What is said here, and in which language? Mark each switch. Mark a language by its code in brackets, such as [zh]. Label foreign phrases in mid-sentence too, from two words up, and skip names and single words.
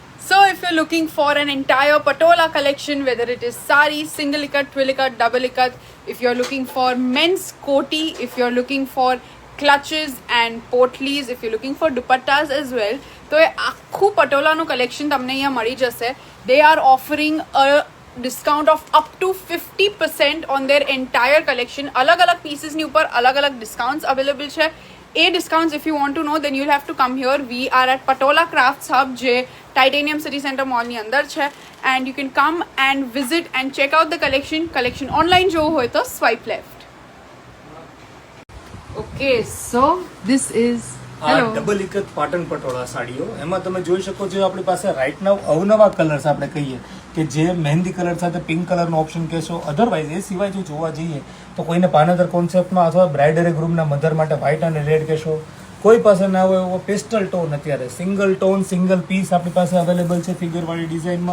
[en] So if you're looking for an entire patola collection, whether it is sari, single ikat, twill ikat, double ikat, if you're looking for men's koti, if you're looking for clutches and potlies, if you're looking for dupattas as well, [gu] તો એ આખું પટોલાનું કલેક્શન તમને અહીંયા મળી જશે. [en] They are offering a discount of up to 50% on their entire collection. [gu] અલગ અલગ પીસીસની ઉપર અલગ અલગ [en] discounts available [gu] છે. [en] એ ડિસ્કાઉન્ટ્સ if you want to know, then you'll have to come here. We are at Patola Crafts Hub, [gu] જે ટાઇટેનિયમ સિટી સેન્ટર મોલની અંદર છે, [en] and you can come and visit and check out the collection online [gu] જોવું હોય તો [en] swipe left. Okay, so this is [gu] આ ડબલ ઇકત પાટણ પટોળા સાડીઓ, એમાં તમે જોઈ શકો છો આપણી પાસે [en] right now [gu] અવનવા કલર્સ આપણે કહીએ કે જે મહેંદી કલર સાથે પિંક કલરનો ઓપ્શન કહેશો. અધરવાઇઝ એ સિવાય જો જોવા જઈએ તો કોઈને પાનેતર કોન્સેપ્ટમાં અથવા બ્રાઇડ અને ગ્રૂમના મધર માટે વ્હાઇટ અને રેડ કહેશો. કોઈ પાસે ના હોય એવો [en] pastel tone, [gu] અત્યારે [en] single tone single piece [gu] આપણી પાસે અવેલેબલ છે ફિગરવાળી ડિઝાઇનમાં.